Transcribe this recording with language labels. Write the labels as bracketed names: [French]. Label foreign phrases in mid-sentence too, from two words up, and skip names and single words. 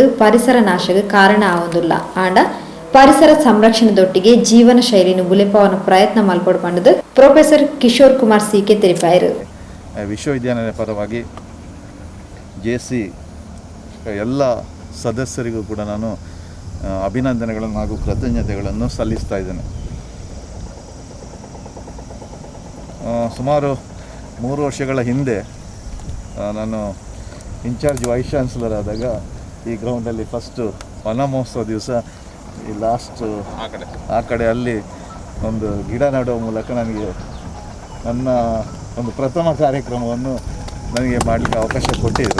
[Tulu] ಪರಿಸರ ನಾಶಕ್ಕೆ ಕಾರಣ ಆವೊಂದುಲ್ಲ ಆಂಡ ಪರಿಸರ ಸಂರಕ್ಷಣೆದೊಟ್ಟಿಗೆ ಜೀವನ ಶೈಲಿನ ಉಳಿಪವನ ಪ್ರಯತ್ನ ಮಲ್ಪಡು ಬಂದದು ಪ್ರೊಫೆಸರ್ ಕಿಶೋರ್ ಕುಮಾರ್ ಸಿಕೆ ತಿಳಿಪಾಯಿರು. [Kannada] ವಿಶ್ವವಿದ್ಯಾಲಯದ ಪರವಾಗಿ ಜೆಸಿ ಎಲ್ಲ ಸದಸ್ಯರಿಗೂ ಕೂಡ ನಾನು ಅಭಿನಂದನೆಗಳನ್ನು ಹಾಗೂ ಕೃತಜ್ಞತೆಗಳನ್ನು ಸಲ್ಲಿಸ್ತಾ ಇದ್ದೇನೆ. ಸುಮಾರು 3 ವರ್ಷಗಳ ಹಿಂದೆ ನಾನು [English] incharge vice chancellor [Kannada] ಆದಾಗ ಈ ಗ್ರೌಂಡಲ್ಲಿ ಫಸ್ಟು ವನ ಮಹೋತ್ಸವ ದಿವಸ ಈ ಲಾಸ್ಟ್ ಆ ಕಡೆ ಅಲ್ಲಿ ಒಂದು ಗಿಡ ನೆಡುವ ಮೂಲಕ ನನಗೆ ನನ್ನ ಒಂದು ಪ್ರಥಮ ಕಾರ್ಯಕ್ರಮವನ್ನು ನನಗೆ ಮಾಡಲಿಕ್ಕೆ ಅವಕಾಶ ಕೊಟ್ಟಿದ್ದರು.